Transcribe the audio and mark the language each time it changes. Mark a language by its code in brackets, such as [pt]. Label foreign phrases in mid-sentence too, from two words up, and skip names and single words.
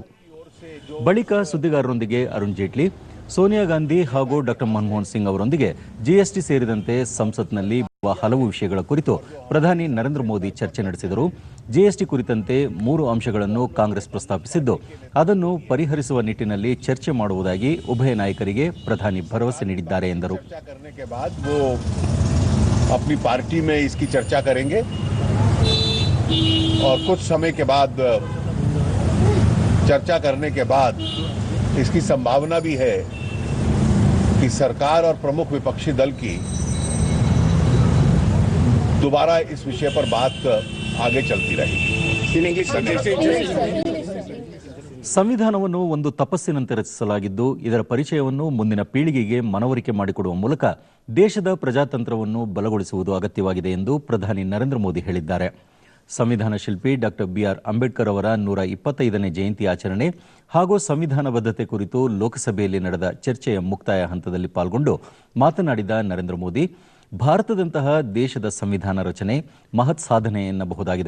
[kn] ಬಳಿಕ ಸುದ್ದಿಗಾರರೊಂದಿಗೆ ಅರುಣ್ ಜೇಟ್ಲಿ ಸೋನಿಯಾ ಗಾಂಧಿ ಹಾಗೂ ಡಾ ಮನಮೋಹನ್ ಸಿಂಗ್ ಅವರೊಂದಿಗೆ ಜಿಎಸ್ಟಿ ಸೇರಿದಂತೆ ಸಂಸತ್ನಲ್ಲಿ ಹಲವು ವಿಷಯಗಳ ಕುರಿತು ಪ್ರಧಾನಿ ನರೇಂದ್ರ ಮೋದಿ ಚರ್ಚೆ ನಡೆಸಿದರು. ಜಿಎಸ್ಟಿ ಕುರಿತಂತೆ 3 ಅಂಶಗಳನ್ನು ಕಾಂಗ್ರೆಸ್ ಪ್ರಸ್ತಾಪಿಸಿದ್ದು, ಅದನ್ನು ಪರಿಹರಿಸುವ ನಿಟ್ಟಿನಲ್ಲಿ ಚರ್ಚೆ ಮಾಡುವುದಾಗಿ ಉಭಯ ನಾಯಕರಿಗೆ ಪ್ರಧಾನಿ ಭರವಸೆ ನೀಡಿದ್ದಾರೆ ಎಂದರು. [hi] अपनी पार्टी में इसकी चर्चा करेंगे और कुछ समय के बाद चर्चा करने के बाद इसकी संभावना भी है कि सरकार और प्रमुख विपक्षी दल की दोबारा इस विषय पर बात आगे चलती रहेगी. [kn] ಸಂವಿಧಾನವನ್ನು ಒಂದು ತಪಸ್ಸಿನಂತೆ ರಚಿಸಲಾಗಿದ್ದು, ಇದರ ಪರಿಚಯವನ್ನು ಮುಂದಿನ ಪೀಳಿಗೆಗೆ ಮನವರಿಕೆ ಮಾಡಿಕೊಡುವ ಮೂಲಕ ದೇಶದ ಪ್ರಜಾತಂತ್ರವನ್ನು ಬಲಗೊಳಿಸುವುದು ಅಗತ್ಯವಾಗಿದೆ ಎಂದು ಪ್ರಧಾನಿ ನರೇಂದ್ರ ಮೋದಿ ಹೇಳಿದ್ದಾರೆ. ಸಂವಿಧಾನ ಶಿಲ್ಪಿ ಡಾ ಬಿಆರ್ ಅಂಬೇಡ್ಕರ್ ಅವರ 125ನೇ ಜಯಂತಿ ಆಚರಣೆ ಹಾಗೂ ಸಂವಿಧಾನ ಬದ್ಧತೆ ಕುರಿತು ಲೋಕಸಭೆಯಲ್ಲಿ ನಡೆದ ಚರ್ಚೆಯ ಮುಕ್ತಾಯ ಹಂತದಲ್ಲಿ ಪಾಲ್ಗೊಂಡು ಮಾತನಾಡಿದ ನರೇಂದ್ರ ಮೋದಿ, ಭಾರತದಂತಹ ದೇಶದ ಸಂವಿಧಾನ ರಚನೆ ಮಹತ್ ಸಾಧನೆ ಎನ್ನಬಹುದಾಗಿದೆ.